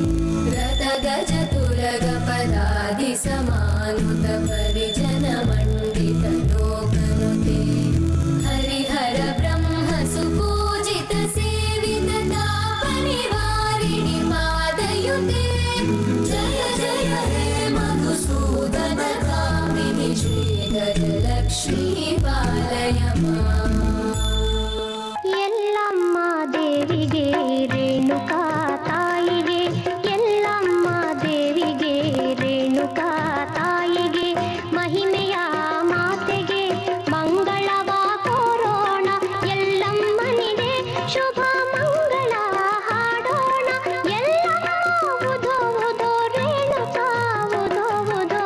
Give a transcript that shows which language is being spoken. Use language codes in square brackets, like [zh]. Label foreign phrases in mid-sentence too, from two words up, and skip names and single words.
[sa] रथगजतुरगपदादिसमानुत परिजनमण्डित लोकनुते हरिहर ब्रह्म सुपूजित सेवित तापनिवारिणि पादयुते जय जय हे मधुसूदन कामिनि श्रीगजलक्ष्मी पालय माम् [kn] ಎಲ್ಲಮ್ಮ ದೇವಿಗೆ ರೇಣುಕಾ ತಾಯಿಗೆ ಎಲ್ಲಮ್ಮ ದೇವಿಗೆ ರೇಣುಕಾ ತಾಯಿಗೆ ಮಹಿಮೆಯ ಮಾತೆಗೆ ಮಂಗಳವ ಕೋರೋಣ ಎಲ್ಲಮ್ಮನಿಗೆ ಶುಭ ಮಂಗಳ ಹಾಡೋಣ ಎಲ್ಲಮ್ಮ ಉದೋ ಉದೋ ರೇಣುಕಾ ಉದೋ ಉದೋ